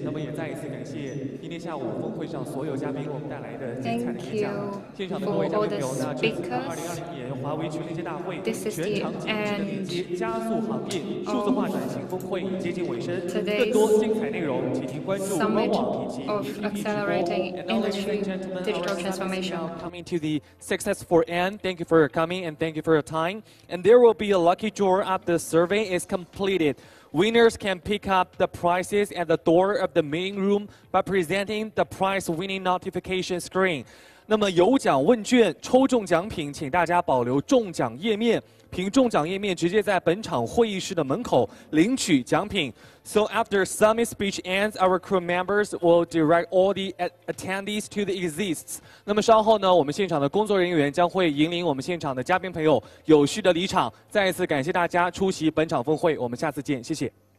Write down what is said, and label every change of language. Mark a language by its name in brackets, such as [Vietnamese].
[Chinese] 那么也再一次感谢今天下午峰会上所有嘉宾给我们带来的精彩的演讲。现场的各位嘉宾朋友，那这次2020年华为全连接大会全场景式连接加速行业数字化转型峰会已接近尾声，更多精彩内容，请您关注官网以及 [English] Accelerating Industry Digital Transformation. Coming to the successful end. Thank you for your coming and thank you for your time. And there will be a lucky draw after the survey is completed. Winners can pick up the prizes at the door of the meeting room by presenting the prize winning notification screen. [Chinese] 那么有奖问卷抽中奖品，请大家保留中奖页面，凭中奖页面直接在本场会议室的门口领取奖品。 [English] So after summit speech ends, our crew members will direct all the attendees to the exits. [Chinese] 那么稍后呢，我们现场的工作人员将会引领我们现场的嘉宾朋友有序的离场。再一次感谢大家出席本场峰会，我们下次见，谢谢。